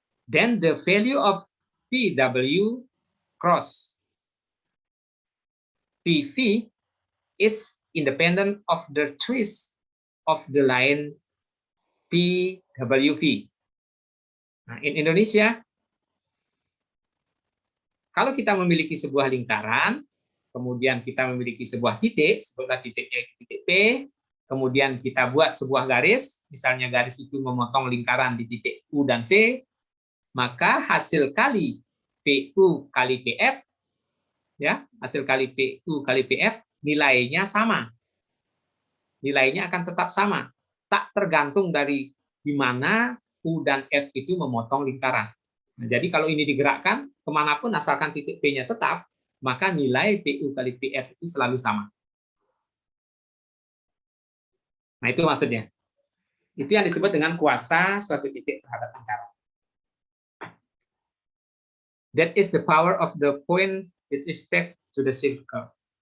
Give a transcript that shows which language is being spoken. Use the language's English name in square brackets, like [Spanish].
[English] Then the value of PW cross PV is independent of the twist of the line PWV. [Indonesian] Nah, [English] in Indonesia, [Indonesian] kalau kita memiliki sebuah lingkaran, kemudian kita memiliki sebuah titik, sebutlah titiknya titik P, kemudian kita buat sebuah garis, misalnya garis itu memotong lingkaran di titik U dan V, maka hasil kali PU kali PF, ya, hasil kali PU kali PF nilainya sama. Nilainya akan tetap sama, tak tergantung dari di mana U dan F itu memotong lingkaran. Nah, jadi kalau ini digerakkan kemanapun asalkan titik P-nya tetap, maka nilai PU kali PF itu selalu sama. Nah, itu maksudnya. Itu yang disebut dengan kuasa suatu titik terhadap lingkaran. [English] That is the power of the point with respect to the circle.